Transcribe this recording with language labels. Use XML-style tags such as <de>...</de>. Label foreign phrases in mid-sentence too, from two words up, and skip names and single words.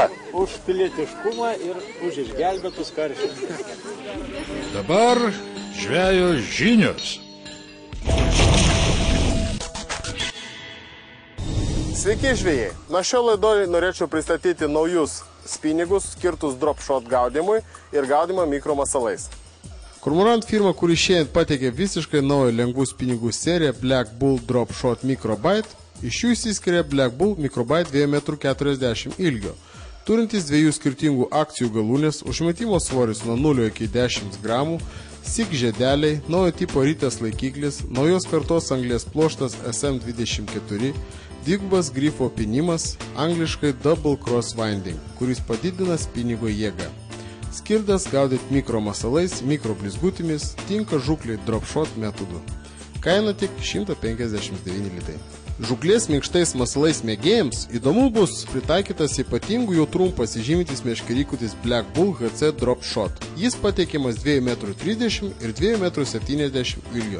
<lt>Už pilietiškumą ir už išgelbėtus karšius. Dabar žvejo žinios. Sveiki žvejai! Na šio laidoje norėčiau pristatyti naujus spinigus skirtus</lt> <en>drop shot</en> <lt>gaudymui ir gaudymą mikromasalais. Kormorant firma, kuri šiandien pateikė visiškai naują lengvų spinigų seriją Black Bull Drop Shot Microbite, iš jų išsiskiria Black Bull Microbite 2,40 m ilgio, turintis 2 skirtingų akcijų galūnės, užmetimo svoris nuo 0 iki 10 gramų, SIG žiedeliai, naujo tipo rytės laikiklis, naujos kartos anglės pluoštas SM24, dvigubas grifo pinimas, angliškai</lt> <en>Double Cross Winding,</en> <lt>kuris padidina spinigo jėgą. Skirtas gaudyti mikromasalais, mikroblizgutimis, tinka žūklei</lt> <en>drop shot</en> <lt>metodu. Kaina tik 159 litai. Žūklės minkštais masalais mėgėjams įdomu bus pritaikytas ypatingų jautrumų pasižymintis meškerykutis Black Bull HC Drop Shot. Jis pateikiamas 2,30 m ir 2,70 m ilgio.</lt>